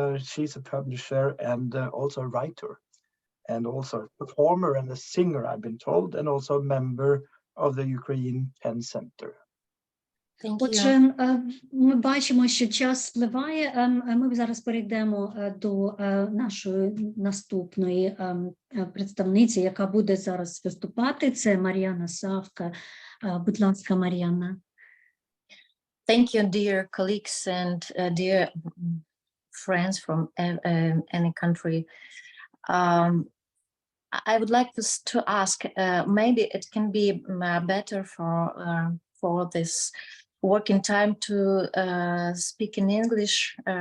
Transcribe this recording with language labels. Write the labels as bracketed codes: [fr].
[en] She's a publisher and also a writer, and also a performer and a singer, I've been told, and also a member of the Ukrainian Pen Center. [uk] Отже, ми бачимо, що час спливає. Ми зараз перейдемо до нашої наступної представниці, яка буде зараз виступати. Це Мар'яна Савка. Будь ласка, Мар'яна. [en] Thank you, dear colleagues and dear friends from any country. I would like to ask, maybe it can be better for this working time to speak in English.